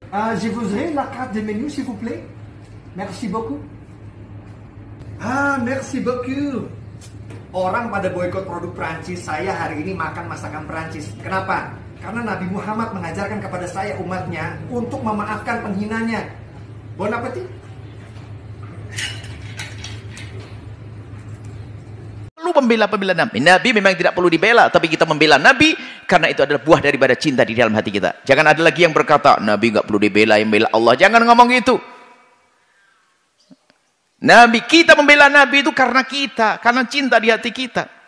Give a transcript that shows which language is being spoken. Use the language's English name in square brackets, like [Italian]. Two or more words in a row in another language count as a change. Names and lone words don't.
[French] Je voudrais la carte de menu, s'il vous plaît. Merci beaucoup. Merci beaucoup. [Indonesian] Orang pada boikot produk Prancis, saya hari ini makan masakan Prancis. Kenapa? Karena Nabi Muhammad mengajarkan kepada saya umatnya untuk memaafkan penghinanya. [French] Bon appétit. [Indonesian] Perlu membela Nabi. Nabi memang tidak perlu dibela, tapi kita membela Nabi karena itu adalah buah daripada cinta di dalam hati kita. Jangan ada lagi yang berkata Nabi nggak perlu dibela, yang bela Allah. Jangan ngomong gitu. Nabi, kita membela Nabi itu karena kita, karena cinta di hati kita.